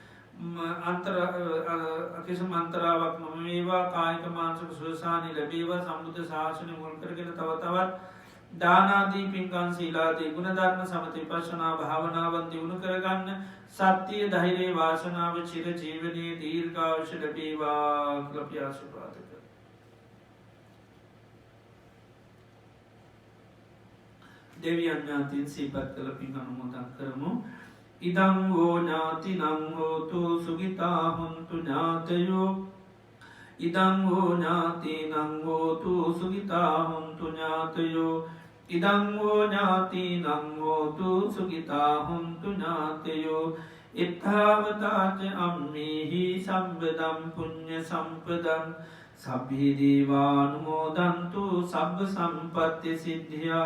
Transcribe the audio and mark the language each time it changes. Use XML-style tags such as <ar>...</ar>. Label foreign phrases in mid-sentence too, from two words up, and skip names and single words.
<si>කිසිම අන්තරාවක් නොම වේවා කායික මානසික සුවසානි ලැබේවා සම්බුද්ධ ශාසනය මුල් කරගෙන තව තවත් දානාදී පින්කම් සීලාදී ගුණධර්ම සමථ විපස්සනා භාවනාවන් දියුණු කරගන්න සත්‍ය ධෛර්ය වාසනාව චිර ජීවනයේ දීර්ඝායුෂ ලැබේවා කියලා අපි ආශිර්වාද කරමු. දෙවියන් ඥාතීන් සිහිපත් කළ පින් අනුමෝදන් කරමු.</si> <pi>ඉදං වූ ඥාතිනං හෝතු සුඛිතා හොන්තු ඥාතයෝ ඉදං වූ ඥාතිනං හෝතු සුඛිතා හොන්තු ඥාතයෝ ඉදං වූ ඥාතිනං හෝතු සුඛිතා හොන්තු ඥාතයෝ ඉත්තාවතාච අම්මේහි සම්බදම් පුඤ්ඤ සම්පදං සබ්බේ දීවානුමෝදන්තු සබ්බ සම්පත්ති සිද්ධියා</pi>